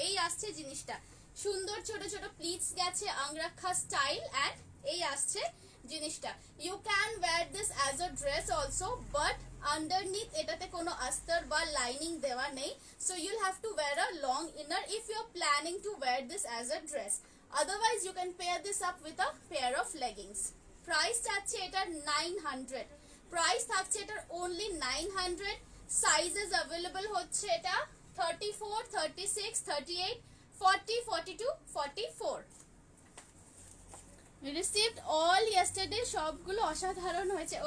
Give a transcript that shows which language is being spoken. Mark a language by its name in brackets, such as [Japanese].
[Bangla] এই আসছে জিনিসটা, সুন্দর ছোট ছোট প্লিটস গেছে, আংরাক্ষা স্টাইল, অ্যান্ড এই আসছে জিনিসটা। [English] you can wear this as a dress also, but underneath [Bangla] এটাতে কোনো আস্তর বা লাইনিং দেওয়া নেই, [English] so you'll have to wear a long inner if you're planning to wear this as a dress. Otherwise you can pair this up with a pair of leggings. [Bangla] Price থাকছে এটার 900, price থাকছে এটার only 900। Sizes available হচ্ছে এটা 34, 36, 38, 40, 42, 44। [English] received all yesterday, [Bangla] সবগুলো অসাধারণ হয়েছে।